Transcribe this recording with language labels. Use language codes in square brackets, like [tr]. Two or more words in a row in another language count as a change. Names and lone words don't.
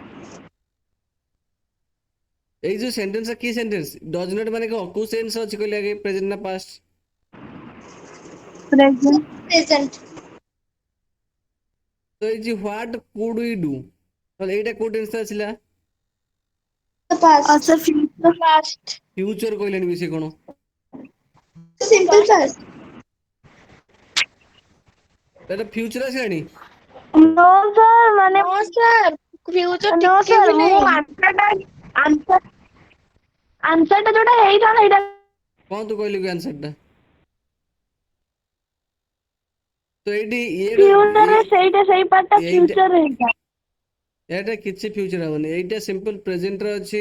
[or] ଏଇ ଯୋଉ ସେଣ୍ଟେନ୍ସ କି ସେଣ୍ଟେନ୍ସ? [en] does not [or] ମାନେ କଣ? କୋଉ ସେନ୍ସ ଅଛି କହିଲେ ଆଗେ? ପ୍ରେଜେଣ୍ଟ ନା ପାଷ୍ଟ? [en] Present. Present. [or] ତ ଏଇ ଯୋଉ [en] what could we do, [or] ତାହେଲେ ଏଇଟା କୋଉ ଟେନ୍ସରେ ଆସିଲା? [en] The past. Sir, future past. [or] ଫ୍ୟୁଚର କହିଲେଣି ବି ସେ କଣ? [en] Simple past. [or] ଏଟା ଫ୍ୟୁଚର ଆସିଲାଣି? [en] No, sir, ମାନେ no, sir. Future No, [or] ଟିକେ [en] sir, [or] ବି ମୁଁ ନାହିଁ। ଆନ୍ସର ଟା ଯୋଉଟା ହେଇଥାନ୍ତା ସେଇଟା କଣ ତୁ କହିଲୁ କି ଆନ୍ସର ଟା? ତ ଏଇଠି ଫ୍ୟୁଚରରେ ସେଇଟା ସେଇ ପାର୍ଟଟା ଏଇଟା ଫ୍ୟୁଚର ହେଇଥା। ଏଇଟା କିଛି ଫ୍ୟୁଚର ହବନି। ଏଇଟା [en] simple presentରେ [or] ଅଛି।